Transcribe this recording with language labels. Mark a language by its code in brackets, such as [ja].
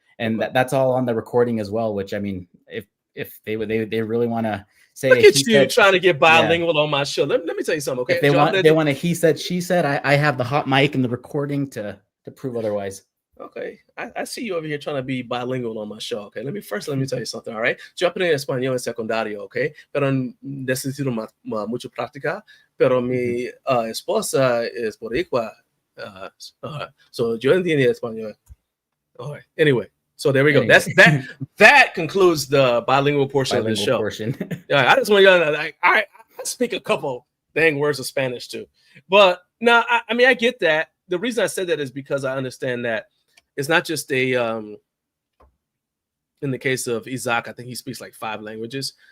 [en] And that's all on the recording as well, which, I mean, if they really want to say, look at you trying to get bilingual on my show. Let me tell you something, okay? If they want to he said, she said, I have the hot mic and the recording to prove otherwise. Okay, I see you over here trying to be bilingual on my show, okay? Let me tell you something, all right? [es] Yo aprendí español en secundario, okay? Pero necesito mucho práctica, pero mi esposa es boricua, so yo entiendo español. [en] All right, anyway. So there we go. That concludes the bilingual portion of the show. Yeah, I just want to I speak a couple dang words of Spanish too. But no, I mean, I get that. The reason I said that is because I understand that it's not just in the case of Isaac, I think he speaks like 5 languages.